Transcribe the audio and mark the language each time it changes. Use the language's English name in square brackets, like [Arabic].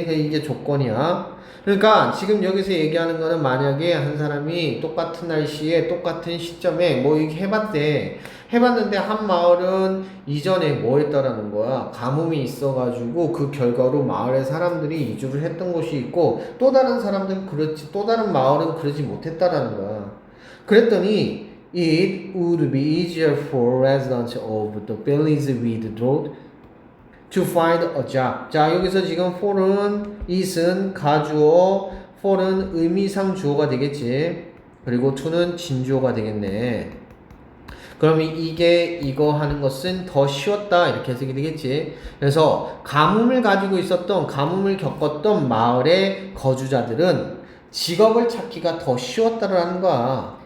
[Korean] 이게 조건이야. 그러니까 지금 여기서 얘기하는 거는 만약에 한 사람이 똑같은 날씨에 똑같은 시점에 뭐 이렇게 해봤대. 해봤는데 한 마을은 이전에 뭐 했다라는 거야. 가뭄이 있어가지고 그 결과로 마을의 사람들이 이주를 했던 곳이 있고 또 다른 사람들은 그렇지 또 다른 마을은 그러지 못했다라는 거야. 그랬더니 [English] it would be easier for residents of the villages with drought to find a job. [Korean] 자, 여기서 지금 for은 is은 가주어, for은 의미상 주어가 되겠지. 그리고 to는 진주어가 되겠네. 그러면 이게 이거 하는 것은 더 쉬웠다 이렇게 해석이 되겠지. 그래서 가뭄을 가지고 있었던 가뭄을 겪었던 마을의 거주자들은 직업을 찾기가 더 쉬웠다라는 거야.